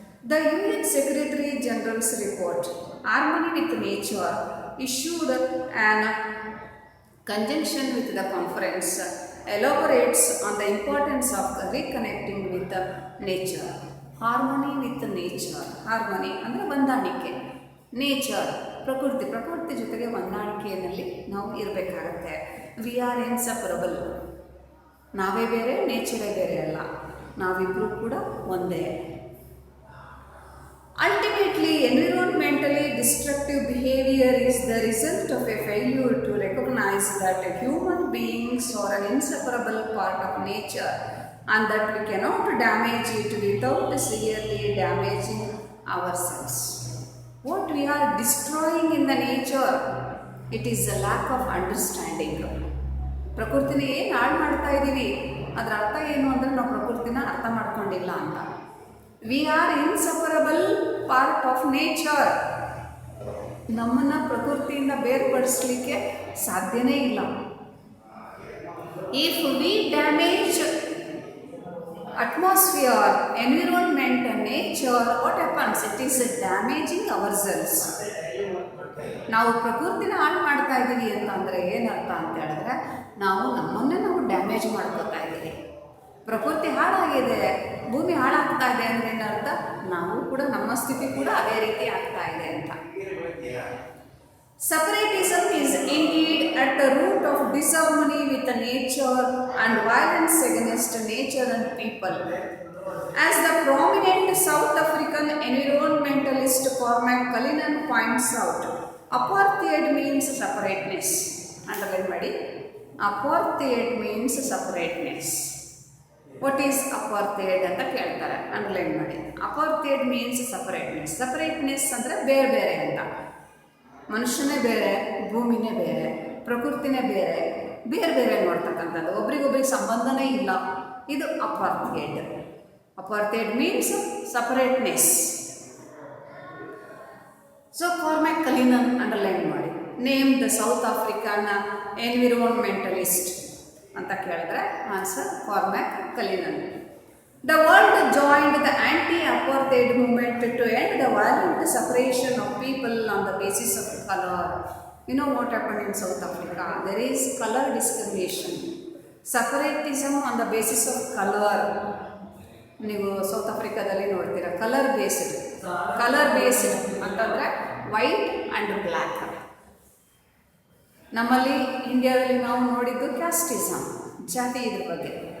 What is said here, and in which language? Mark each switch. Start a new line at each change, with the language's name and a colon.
English: The UN Secretary General's report, Harmony with Nature, issued an conjunction with the conference, elaborates on the importance of reconnecting with the nature. Harmony with nature,
Kannada: harmony ಅಂದರೆ ಹೊಂದಾಣಿಕೆ, nature ಪ್ರಕೃತಿ ಜೊತೆಗೆ ಹೊಂದಾಣಿಕೆಯಲ್ಲಿ ನಾವು ಇರಬೇಕಾಗತ್ತೆ.
English: we are inseparable,
Kannada: ನಾವೇ ಬೇರೆ, ನೇಚರೇ ಬೇರೆ ಅಲ್ಲ, ನಾವಿಬ್ಬರೂ ಕೂಡ ಒಂದೇ.
English: Ultimately, environmentally destructive behavior is the result of a failure to recognize that human beings are an inseparable part of nature and that we cannot damage it without severely damaging ourselves. What we are destroying in the nature, it is a lack of understanding.
Kannada: ಪ್ರಕೃತಿನ ಏನು ಹಾಳು ಮಾಡ್ತಾ ಇದ್ದೀವಿ, ಅದರ ಅರ್ಥ ಏನು ಅಂದರೆ ನಾವು ಪ್ರಕೃತಿನ ಅರ್ಥ ಮಾಡ್ಕೊಂಡಿಲ್ಲ ಅಂತ.
English: We are inseparable part of nature.
Kannada: ನಮ್ಮನ್ನು ಪ್ರಕೃತಿಯಿಂದ ಬೇರ್ಪಡಿಸಲಿಕ್ಕೆ ಸಾಧ್ಯನೇ ಇಲ್ಲ.
English: If we damage atmosphere, environment and nature, what happens? It is damaging ourselves.
Kannada: ನಾವು ಪ್ರಕೃತಿನ ಹಾಳು ಮಾಡ್ತಾ ಇದ್ದೀವಿ ಅಂತಂದರೆ ಏನರ್ಥ ಅಂತ ಹೇಳಿದ್ರೆ, ನಾವು ನಮ್ಮನ್ನೇ ನಾವು ಡ್ಯಾಮೇಜ್ ಮಾಡ್ಕೊತಾ ಇದ್ದೀವಿ. ಪ್ರಕೃತಿ ಹಾಳಾಗಿದೆ, ಭೂಮಿ ಹಾಳಾಗ್ತಾ ಇದೆ ಅಂದರೆ ಏನರ್ಥ, ನಾವು ಕೂಡ ನಮ್ಮ ಸ್ಥಿತಿ ಕೂಡ ಅದೇ ರೀತಿ ಆಗ್ತಾ ಇದೆ ಅಂತ.
English: Separatism is indeed at the root of disharmony with nature and violence against nature and people. As the prominent South African environmentalist Cormac Cullinan points out, apartheid means separateness. Underline ಮಾಡಿ, apartheid means separateness. What is apartheid
Kannada: ಅಂತ ಕೇಳ್ತಾರೆ, underline ಮಾಡಿ.
English: apartheid means separateness.
Kannada: separateness ಅಂದರೆ ಬೇರೆ ಬೇರೆ ಅಂತ. ಮನುಷ್ಯನೇ ಬೇರೆ, ಭೂಮಿನೇ ಬೇರೆ, ಪ್ರಕೃತಿನೇ ಬೇರೆ, ಬೇರೆ ಬೇರೆ ನೋಡ್ತಕ್ಕಂಥದ್ದು, ಒಬ್ರಿಗೊಬ್ರಿಗೆ ಸಂಬಂಧನೇ ಇಲ್ಲ.
English: ಇದು apartheid. Apartheid means separateness. So Cormac Cullinan underline ಮಾಡಿ. Name the South African environmentalist
Kannada: ಅಂತ ಕೇಳಿದ್ರೆ
English: Answer Cormac Cullinan. The world joined the anti-apartheid movement to end the violent separation of people on the basis of color. You know what happened in South Africa? There is color discrimination. Separatism on the basis of color.
Kannada: ನೀವು south ಆಫ್ರಿಕಾದಲ್ಲಿ ನೋಡ್ತೀರಾ,
English: Colour based. Colour based ಅಂತಂದರೆ white and black.
Kannada: ನಮ್ಮಲ್ಲಿ ಇಂಡಿಯಾದಲ್ಲಿ ನಾವು ನೋಡಿದ್ದು casteism, ಜಾತಿ ಇದ್ರ ಬಗ್ಗೆ.